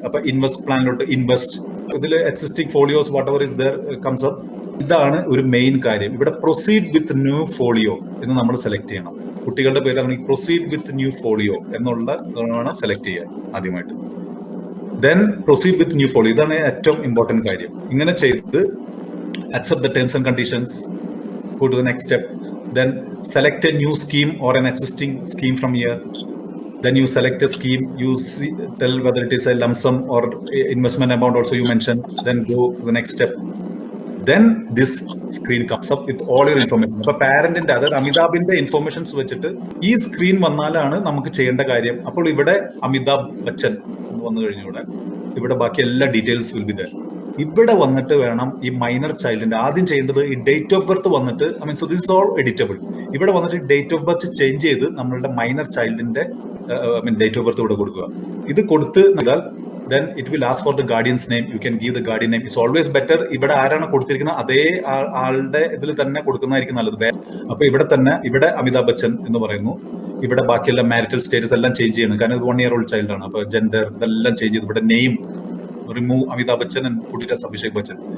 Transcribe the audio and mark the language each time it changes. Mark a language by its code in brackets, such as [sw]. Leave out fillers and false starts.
[ml] അപ്പൊ invest പ്ലാനിലോട്ട് invest, ഇതിൽ existing folios [en] Whatever is there comes up. [ml] ഇതാണ് ഒരു മെയിൻ കാര്യം. ഇവിടെ പ്രൊസീഡ് വിത്ത് ന്യൂ ഫോളിയോ എന്ന് നമ്മൾ സെലക്ട് ചെയ്യണം. കുട്ടികളുടെ പേരാണെങ്കിൽ പ്രൊസീഡ് വിത്ത് ന്യൂ ഫോളിയോ എന്നുള്ള സെലക്ട് ചെയ്യാൻ ആദ്യമായിട്ട്. Then proceed with new folio, ഇതാണ് ഏറ്റവും ഇമ്പോർട്ടന്റ് കാര്യം. ഇങ്ങനെ ചെയ്ത് [en] accept the terms and conditions, go to the next step. Then select a new scheme or an existing scheme from here. Then you select a scheme, you tell whether it is a lump sum or investment amount also you mention. Then go to the next step. then this screen comes up with all your information. [ml] അപ്പൊ പാരന്റിന്റെ, അതായത് അമിതാഭിന്റെ informations വെച്ചിട്ട് ഈ screen വന്നാലാണ് നമുക്ക് ചെയ്യേണ്ട കാര്യം. അപ്പോൾ ഇവിടെ അമിതാഭ് ബച്ചൻ എന്ന് വന്നു കഴിഞ്ഞ ഇവിടെ ബാക്കി എല്ലാ ഡീറ്റെയിൽസ് [en] Will be there. [ml] ഇവിടെ വന്നിട്ട് വേണം ഈ മൈനർ ചൈൽഡിന്റെ ആദ്യം ചെയ്യേണ്ടത് ഈ ഡേറ്റ് ഓഫ് ബർത്ത് വന്നിട്ട്, I mean [en] So this is all editable. [ml] ഇവിടെ വന്നിട്ട് ഡേറ്റ് ഓഫ് ബർത്ത് ചേഞ്ച് ചെയ്ത് നമ്മളുടെ മൈനർ ചൈൽഡിന്റെ ഡേറ്റ് ഓഫ് ബർത്ത് ഇവിടെ കൊടുക്കുക. ഇത് കൊടുത്ത് [en] then it will ask for the guardian's name. You can give the guardian name. It's always better [ml] ഇവിടെ ആരാണ് കൊടുത്തിരിക്കുന്നത് അതേ ആളുടെ ഇതിൽ തന്നെ കൊടുക്കുന്നതായിരിക്കും നല്ലത്. അപ്പൊ ഇവിടെ അമിതാഭ് ബച്ചൻ എന്ന് പറയുന്നു. ഇവിടെ ബാക്കിയെല്ലാം മാരിറ്റൽ സ്റ്റേറ്റസ് എല്ലാം ചേഞ്ച് ചെയ്യണം, കാരണം ഇത് 1 year old ചൈൽഡ് ആണ്. അപ്പൊ ജെൻഡർ ഇതെല്ലാം ചേഞ്ച് ചെയ്തു. ഇവിടെ name remove Amitabh Bachchan [en] and put it as [ml] Abhishek Bachchan.